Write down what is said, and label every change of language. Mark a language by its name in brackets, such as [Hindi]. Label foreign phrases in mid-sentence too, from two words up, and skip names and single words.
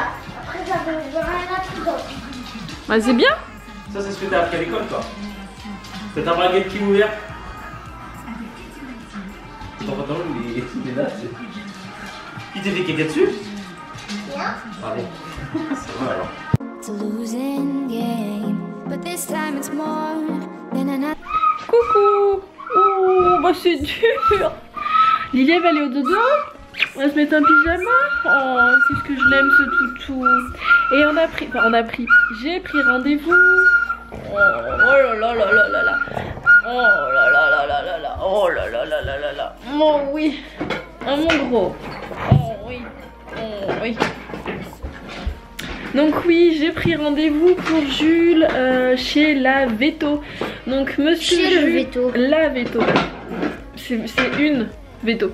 [French] Après, j'avais rien à tout d'autre. Bah c'est bien. Ça c'est ce que t'as appris à l'école toi. C'est un baguette qui est ouvert. Ton pantalon il est là. Qui t'a fait caca dessus? Bien. Bravo. Ça va alors. [English] It's a losing game, but this time it's more than another. [French] Coucou. Oh bah c'est dur. Lily elle va aller au dodo. On va se mettre un pyjama. Oh c'est ce que je l'aime ce toutou. Et j'ai pris rendez-vous. Oh là là là là là là. Oh là là là là là là. Oh là là là là là là. Oh oui. Oh mon gros. Oh oui. Oh oui. Donc oui, j'ai pris rendez-vous pour Jules chez la Veto. Donc monsieur Chez le Jules, Veto. la Veto. C'est une Veto.